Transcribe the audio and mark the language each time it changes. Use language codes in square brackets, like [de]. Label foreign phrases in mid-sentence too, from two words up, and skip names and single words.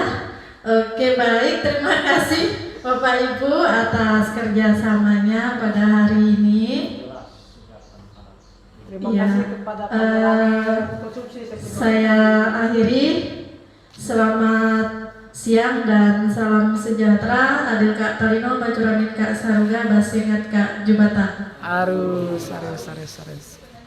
[id] Oke, baik, terima kasih Bapak Ibu atas kerjasamanya pada hari ini. Terima Iya, kasih kepada Pak konsumsi saya akhiri. Selamat siang. siang dan salam sejahtera. [knx] Adil Kak Tarino, Bacuramit Kak Saruga, Basengat Kak Jubata. Arus.